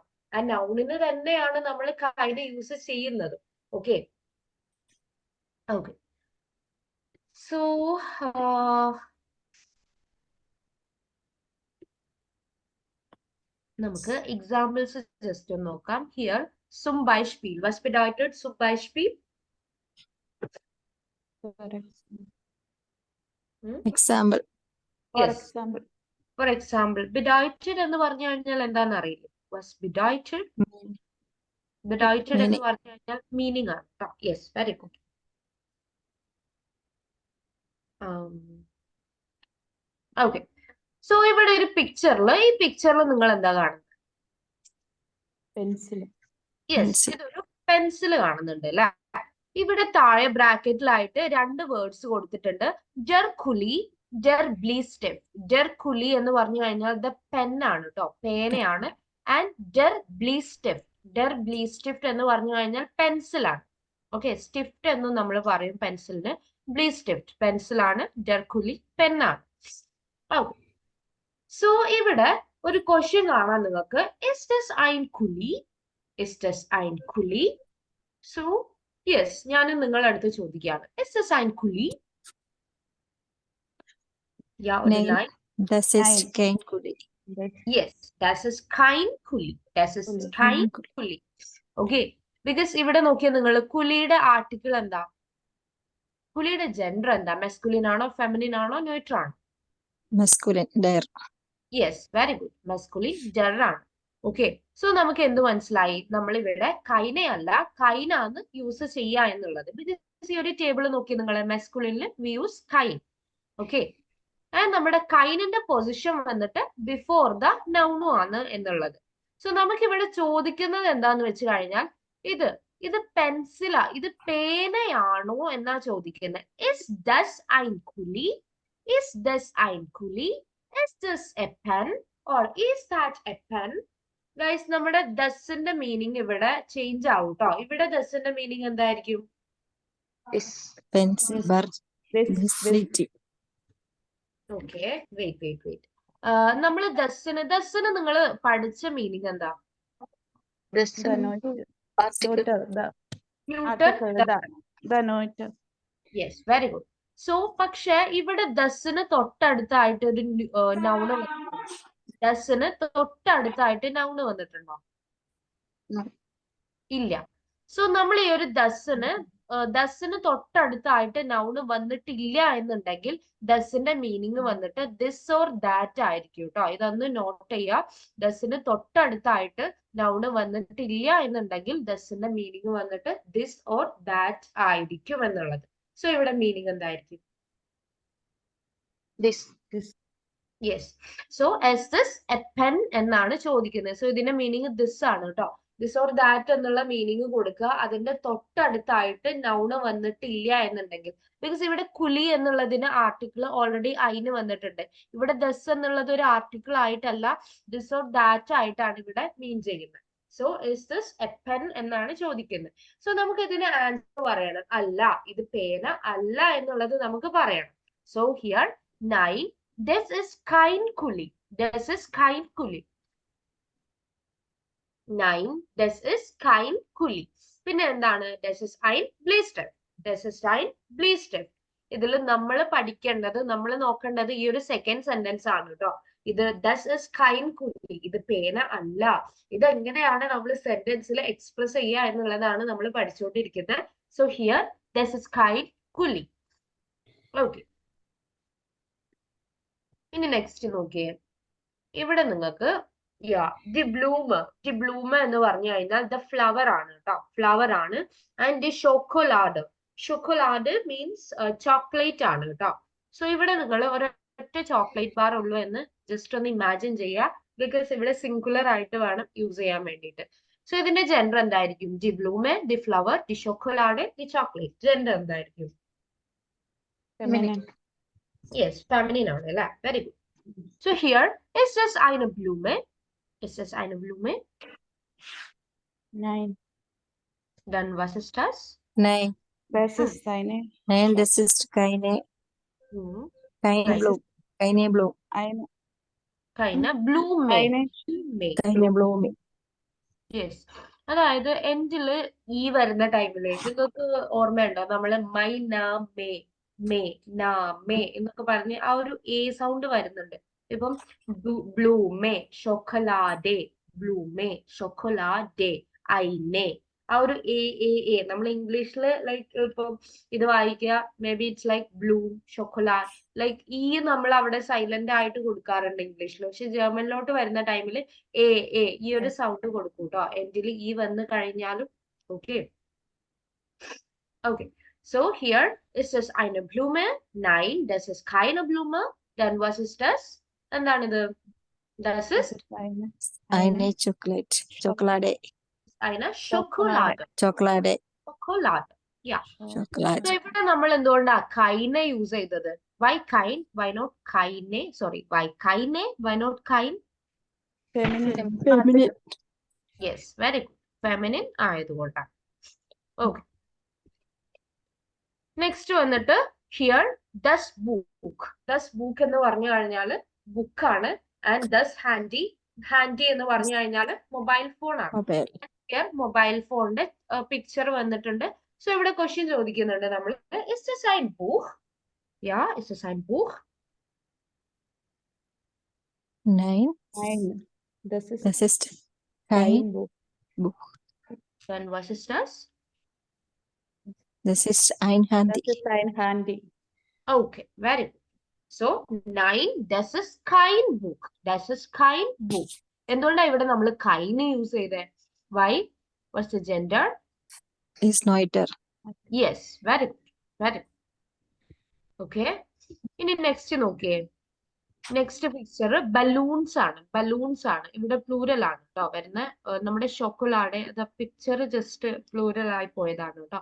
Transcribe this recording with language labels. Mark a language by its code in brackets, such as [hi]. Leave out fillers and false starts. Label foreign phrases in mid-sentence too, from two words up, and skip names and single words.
[ml] ആ നൗണിന് തന്നെയാണ് നമ്മൾ കൈന് യൂസ് ചെയ്യുന്നത്. [en] okay okay so [ml] നമുക്ക് എക്സാമ്പിൾസ് ജസ്റ്റ് ഒന്ന് നോക്കാം. [de] ഹിയർ zum Beispiel. Was bedeutet zum Beispiel? [en] Example. For Yes. example. For example, [ml] bedeutet എന്ന് പറഞ്ഞു കഴിഞ്ഞാൽ എന്താന്ന് അറിയില്ല. [de] Was bedeutet? Bedeutet എന്ന് [ml] Meaning. പറഞ്ഞു കഴിഞ്ഞാൽ മീനിങ് ആണ്. [en] yes, very good. okay so [ml] ഇവിടെ ഒരു ഈ പിക്ചറിൽ നിങ്ങൾ എന്താ കാണുന്നത്? Pencil. യെസ്, Pencil. ഇതൊരു പെൻസിൽ കാണുന്നുണ്ട് അല്ലെ. ഇവിടെ താഴെ ബ്രാക്കറ്റിലായിട്ട് 2 വേർഡ്സ് കൊടുത്തിട്ടുണ്ട്. [de] der Kuli, der Bleistift. der Kuli [ml] എന്ന് പറഞ്ഞു കഴിഞ്ഞാൽ [en] the pen [ml] ആണ് കേട്ടോ, പേനയാണ്. ആൻഡ് [de] der Bleistift [ml] എന്ന് പറഞ്ഞു കഴിഞ്ഞാൽ പെൻസിലാണ്. ഓക്കെ, സ്റ്റിഫ്റ്റ് എന്നും നമ്മൾ പറയും പെൻസിലിന്. ബ്ലിസ്റ്റിഫ്റ്റ് പെൻസിലാണ്, ജെർകുലി പെന്നാണ്. [en] okay so [ml] ഇവിടെ ഒരു ക്വസ്റ്റ്യൻ കാണാൻ നിങ്ങൾക്ക്. [de] Ist das ein Kuli? Ist das ein Kuli? [en] So yes, [ml] ഞാൻ നിങ്ങളുടെ അടുത്ത് ചോദിക്കുകയാണ്. [de] Ist das ein Kuli? Ja oder Nein. nein? Das ist Nein. kein Kuli. Yes, das ist kein Kuli. Das ist Kuli. kein Kuli. [ml] Kuli. [en] Okay, because [ml] ഇവിടെ നോക്കിയാൽ നിങ്ങൾ കുലിയുടെ ആർട്ടിക്കിൾ എന്താ? കുലിയുടെ ജെൻഡർ എന്താ? മെസ്കുലിൻ ആണോ, ഫെമിനിൻ ആണോ, ന്യൂട്രൽ ആണോ? Masculine. Der. [en] yes, very good. [ml] മെസ്കുലിൻ ജെൻഡർ ആണ്. [en] okay so [ml] നമുക്ക് എന്ത് മനസ്സിലായി? നമ്മൾ ഇവിടെ കൈനെ അല്ല കൈനാന്ന് യൂസ് ചെയ്യുക എന്നുള്ളത്. ബിക്കോസ് ഈ ഒരു ടേബിൾ നോക്കി നിങ്ങൾ, മെസ്കുലിനിൽ [en] we use [ml] കൈൻ. [en] okay and [ml] നമ്മുടെ കൈനിന്റെ പൊസിഷൻ വന്നിട്ട് [en] before the noun [ml] ആണ് എന്നുള്ളത്. സോ നമുക്ക് ഇവിടെ ചോദിക്കുന്നത് എന്താന്ന് വെച്ച് കഴിഞ്ഞാൽ ഇത് പെൻസിലാ, ഇത് പേനയാണോ എന്നാ ചോദിക്കുന്നത്. [de] Is das ein Kuli? Is das ein Kuli? [en] Is this a pen? Or is that a pen? [ml] ഗൈസ്, നമ്മുടെ ദസിന്റെ മീനിങ് ഇവിടെ ചേഞ്ച് ആവും കേട്ടോ. ഇവിടെ ദസിന്റെ മീനിങ് എന്തായിരിക്കും? This. Pencil. This. Bar. This. Biscuit. ഓക്കെ വെയിറ്റ്. നമ്മൾ ദസിന് നിങ്ങൾ പഠിച്ച മീനിങ് എന്താ? This. [en] The note. Article. The Neuter. article. The note. [ml] യെസ്, വെരി ഗുഡ്. സോ പക്ഷെ ഇവിടെ ദസിന് തൊട്ടടുത്തായിട്ട് ഒരു നൗണ് ദസിന് തൊട്ടടുത്തായിട്ട് നൗണ് വന്നിട്ടുണ്ടോ? No. ഇല്ല. സോ നമ്മൾ ഈ ഒരു ദസിന് തൊട്ടടുത്തായിട്ട് നൗണ് വന്നിട്ടില്ല എന്നുണ്ടെങ്കിൽ ദസിന്റെ മീനിങ് വന്നിട്ട് [en] this or that [ml] ആയിരിക്കും കേട്ടോ. ഇതൊന്ന് നോട്ട് ചെയ്യുക. ദസിന് തൊട്ടടുത്തായിട്ട് നൗണ് വന്നിട്ടില്ല എന്നുണ്ടെങ്കിൽ ദസിന്റെ മീനിങ് വന്നിട്ട് [en] this or that [ml] ആയിരിക്കും എന്നുള്ളത്. സോ ഇവിടെ മീനിങ് എന്തായിരിക്കും? This. [en] Yes. So is this a pen [ml] എന്നാണ് ചോദിക്കുന്നത്. സോ ഇതിന്റെ മീനിങ് ദിസ് ആണ് കേട്ടോ. [en] this or that [ml] എന്നുള്ള മീനിങ് കൊടുക്കുക. അതിന്റെ തൊട്ടടുത്തായിട്ട് നൗണ് വന്നിട്ടില്ല എന്നുണ്ടെങ്കിൽ, ബിക്കോസ് ഇവിടെ കുലി എന്നുള്ളതിന് [en] article already [ml] അയിന് വന്നിട്ടുണ്ട്. ഇവിടെ ദസ് എന്നുള്ളത് ഒരു ആർട്ടിക്കിൾ ആയിട്ടല്ല, [en] this or that [ml] ആയിട്ടാണ് ഇവിടെ മീൻ ചെയ്യുന്നത്. [en] So is this a pen [ml] എന്നാണ് ചോദിക്കുന്നത്. സോ നമുക്ക് ഇതിന് ആൻസർ പറയണം. അല്ല, ഇത് പേന അല്ല എന്നുള്ളത് നമുക്ക് പറയണം. [en] So here [ml] 9. [de] Das ist kein Kuli. Das ist kein Kuli. 9. Das ist kein Kuli. [ml] പിന്നെ എന്താണ്? [de] Das ist ein Bleistift. Das ist ein Bleistift. [ml] ഇതിൽ നമ്മൾ പഠിക്കേണ്ടത്, നമ്മൾ നോക്കേണ്ടത് ഈ ഒരു [en] second sentence [ml] ആണ് കേട്ടോ. [de] ഇത് das ist kein Kuli. [ml] ഇത് പേന അല്ല. ഇതെങ്ങനെയാണ് നമ്മൾ സെന്റൻസിൽ എക്സ്പ്രസ് ചെയ്യുക എന്നുള്ളതാണ് നമ്മൾ പഠിച്ചുകൊണ്ടിരിക്കുന്നത്. [en] So here [de] das ist kein Kuli. [ml] ഓക്കെ ഇനി നെക്സ്റ്റ് നോക്കിയേ. ഇവിടെ നിങ്ങൾക്ക് [de] die Blume [ml] എന്ന് പറഞ്ഞു കഴിഞ്ഞാൽ [en] the flower [ml] ആണ് കേട്ടോ, ഫ്ലവർ ആണ്. ആൻഡ് [de] die Schokolade [en] means chocolate [ml] ആണ് കേട്ടോ. സോ ഇവിടെ നിങ്ങൾ ഒരൊറ്റ [en] chocolate bar [ml] ഉള്ളൂ എന്ന് ജസ്റ്റ് ഒന്ന് ഇമാജിൻ ചെയ്യുക. ബിക്കോസ് ഇവിടെ സിംഗുലർ ആയിട്ട് വേണം യൂസ് ചെയ്യാൻ വേണ്ടിയിട്ട്. സോ ഇതിന്റെ ജെൻഡർ എന്തായിരിക്കും? [de] die Blume, [en] the flower, [de] die Schokolade, [en] the chocolate. [ml] ജെൻഡർ എന്തായിരിക്കും? Feminine. യെസ്, ഫെമിനിൻ ആണ് അല്ലേ. [en] very good. So here, [de] ist es eine Blume? Ist es eine Blume? Nein. Dann was ist das? Nein. Das ist eine, Nein, das ist keine Hm. keine Das Blume. Keine Blume. eine, Keine Blume. eine, Blume. Keine Blume. [ml] യെസ്, അതായത് എൻഡില് ഈ വരുന്ന ടൈമില് നിങ്ങൾക്ക് ഓർമ്മയുണ്ടോ നമ്മള് മൈ നാ മേ മേ നാ മേ എന്നൊക്കെ പറഞ്ഞ് ആ ഒരു എ സൗണ്ട് വരുന്നുണ്ട്. ഇപ്പം [de] Blume Schokolade Blume Schokolade eine [ml] ആ ഒരു എ നമ്മൾ ഇംഗ്ലീഷില് ലൈക്ക് ഇപ്പം ഇത് വായിക്കുക [en] may be it's like bloom Schokolad like [ml] ഈ നമ്മൾ അവിടെ സൈലന്റ് ആയിട്ട് കൊടുക്കാറുണ്ട് ഇംഗ്ലീഷിൽ. പക്ഷെ ജർമ്മനിലോട്ട് വരുന്ന ടൈമിൽ എ ഈ ഒരു സൗണ്ട് കൊടുക്കും കേട്ടോ എൻഡിൽ ഈ വന്ന് കഴിഞ്ഞാലും. [en] okay okay so here is [de] das eine Blume? Nein, das ist keine Blume. Then was ist das? എന്താണിത്? Das das ist ist eine, Eine [en] Chocolate. Chocolate. [de] eine Schokolade. Chocolate. Schokolade. Yeah. Chocolate. [ml] So ഇവിടെ നമ്മൾ എന്തുകൊണ്ടാ കൈനെ യൂസ് ചെയ്തത്? [en] Why kind? Why not keine? Sorry, why keine? Why not kind? feminine, Feminine. Yes, very good. Feminine ആയതുകൊണ്ടാണ്. [ml] Okay. നെക്സ്റ്റ് വന്നിട്ട് ഹിയർ [de] das Buch. das Buch [ml] എന്ന് പറഞ്ഞു കഴിഞ്ഞാൽ ബുക്കാണ്. ആൻഡ് [de] das Handy. [ml] ഹാൻഡി എന്ന് പറഞ്ഞു കഴിഞ്ഞാൽ [en] mobile phone [ml] ആണ്. Mobile. ഹിയർ മൊബൈൽ ഫോണിന്റെ പിക്ചർ വന്നിട്ടുണ്ട്. സോ ഇവിടെ ക്വസ്റ്റ്യൻ ചോദിക്കുന്നുണ്ട് നമ്മൾ [en] is this [de] ein Buch? Ja, ist es ein Buch? Nein. eine, das ist Das ist kein kein Buch, Buch. Then was ist das? Das ist ein Handy. das ist ein Handy, [en] Okay, very good. So, [de] nein, das ist kein Buch. Das ist kein Buch. [ml] എന്തുകൊണ്ടാണ് ഇവിടെ നമ്മൾ കൈന് യൂസ് ചെയ്തേ? [en] Why? What's the gender? Ist neuter. Yes, very good. Very good. Okay. [ml] ഇനി നെക്സ്റ്റ് നോക്കിയേ. [en] next picture balloons [ml] ആണ്. ബലൂൺസ് ആണ് ഇവിടെ പ്ലൂരൽ ആണ് കേട്ടോ വരുന്നത്. നമ്മുടെ ഷോക്കോലാടെ പിക്ചർ ജസ്റ്റ് പ്ലൂരൽ ആയി പോയതാണ് കേട്ടോ.